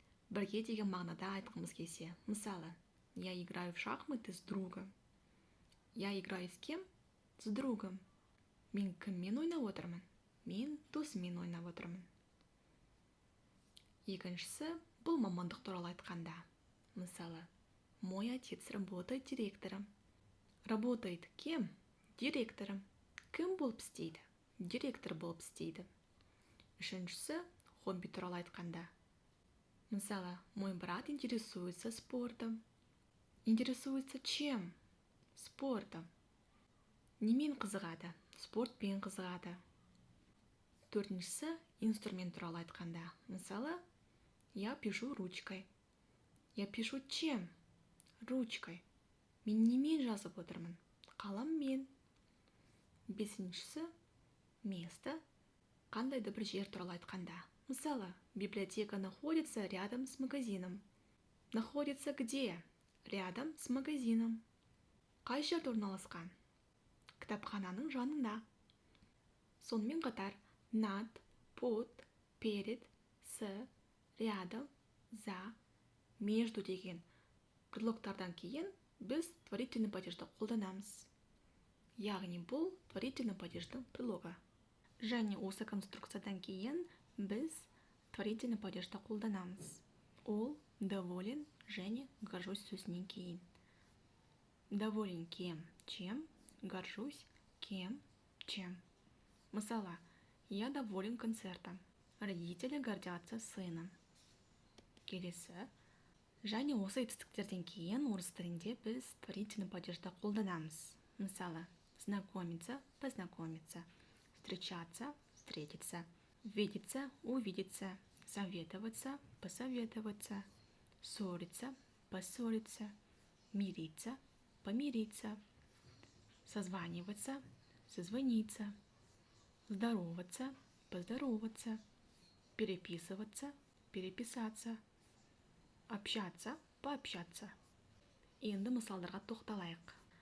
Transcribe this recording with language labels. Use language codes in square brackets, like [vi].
[kk] Бірге деген мағынада айтқымыз келсе, мысалы, [ru] я играю в шахматы с другом. Я играю с кем? С другом. [kk] Мен кіммен ойнап отырмын? Мен досыммен ойнап отырмын. Екіншісі, бұл мамандық туралы айтқанда. [ru] Мысалы, мой отец работает директором. Работает кем? Директором. [kk] Кім болып істейді? Директор болып істейді. Үшіншісі, хобби туралы айтқанда. [ru] Мысалы, мой брат интересуется спортом. Интересуется чем? Спортом. [kk] Немен қызығады? Спортпен қызығады. Төртіншісі, инструмент туралы айтқанда. [ru] Мысалы, я пишу ручкой. Я пишу чем? Ручкой. [kk] Мен немен жазып отырмын? Қаламмен. Бесіншісі, место. Қандайды бір жер туралы айтқанда. [ru] Мысалы, библиотека находится рядом с магазином. Находится где? Рядом с магазином. [kk] Қай жерде орналасқан? Кітапхананың жанында. Сонымен қатар, над, под, перед, с, рядом, за, между деген предлогтардан кейін біз творительный падежді қолданамыз. Яғни бұл творительный падеждің предлогы. Және осы конструкциядан кейін біз творительный падежді қолданамыз. Ол доволен және горжусь сөзінен кейін. [ru] Доволен кем, чем, горжусь кем, чем. Мысалы, я доволен концертом. Родители гордятся сыном. [kk] Келесі. Және осы етістіктерден кейін орыс тілінде біз творительный падежді қолданамыз. [ru] Мысалы, знакомиться, познакомиться, встречаться, встретиться, видеться, увидеться, советоваться, посоветоваться, ссориться, поссориться, мириться, помириться, созваниваться, созвониться, здороваться, поздороваться, переписываться, переписаться, общаться, пообщаться. [kk] Енді мысалдарға тоқталайық.